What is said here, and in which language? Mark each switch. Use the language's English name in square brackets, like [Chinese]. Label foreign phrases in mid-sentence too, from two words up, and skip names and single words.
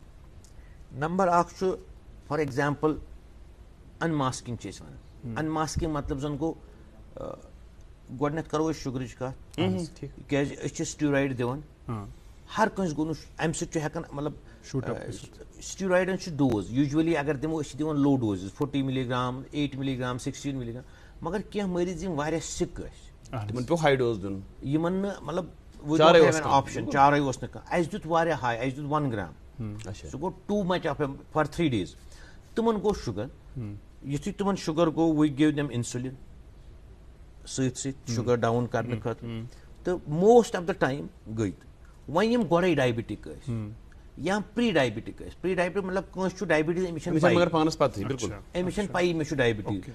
[Kashmiri] نمبر اکھ چھُ [English] for example [Kashmiri] انماسکِنگ چھِ أسۍ وَنان. انماسکِنگ مطلب زن گوٚو گۄڈٕنیتھ کرو أسۍ شُگرٕچ کتھ کیازِ أسۍ چھِ سٹیرایڈ دِوان. ہر کٲنٛسہِ گوٚو نہٕ امہِ سۭتۍ چھُ ہٮ۪کان مطلب سٹیرایڈن چھِ [English] dose usually [Kashmiri] اگر دِمو أسۍ چھِ دِوان [English] low doses [Kashmiri] 40 ملی گرام 8 ملی گرام 16 ملی گرام. مگر کینٛہہ مٔریٖض یِم واریاہ سِک ٲسۍ تِمن پیوٚو [English] high dose [Kashmiri] دیُن, یِمن نہٕ مطلب آپشن چارے اوس نہٕ کانٛہہ. اَسہِ دیُت واریاہ ہاے, اَسہِ دیُت 1 گرام, سُہ گوٚو [English] too much off for 3 days. [Kashmiri] تِمن گوٚو شُگر, یُتھُے تِمن شُگر گوٚو [English] we gave them insulin [Kashmiri] سۭتۍ سۭتۍ شُگر ڈاوُن کرنہٕ خٲطرٕ تہٕ [English] most of the time [Kashmiri] گٔے. وۄنۍ یِم گۄڈے ڈایبِٹِک ٲسۍ یا [English] pre diabetic [Kashmiri] ٲسۍ, [English] pre diabetic [Kashmiri] مطلب کٲنٛسہِ چھُ ڈایبِٹیٖز أمِس چھنہٕ پَیی مےٚ چھُ ڈایبِٹیٖز.